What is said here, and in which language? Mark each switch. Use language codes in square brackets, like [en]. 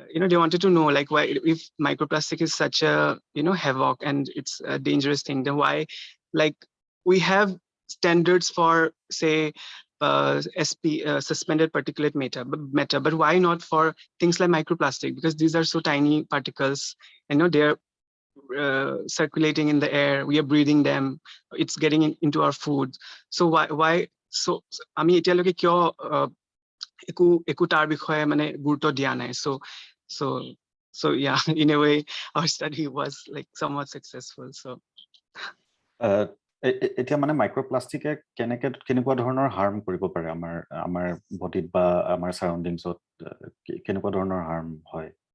[en] they wanted to know, like, why, if microplastic is such a havoc and it's a dangerous thing, then why, like, we have standards for, say, suspended particulate matter, but why not for things like microplastic? Because these are so tiny particles, they're circulating in the air, we are breathing them, it's getting into our food. So why so [as] আমি এতিয়ালৈকে কিয় একো তাৰ বিষয়ে মানে গুৰুত্ব দিয়া নাই? [en] So yeah, in a way our study was like somewhat successful. So [as] এতিয়া মানে মাইক্ৰোপ্লাষ্টিকে কেনেকুৱা ধৰণৰ হাৰ্ম কৰিব পাৰে আমাৰ বডিত বা আমাৰ সাৰাউণ্ডিংছত, কেনেকুৱা ধৰণৰ হাৰ্ম হয়?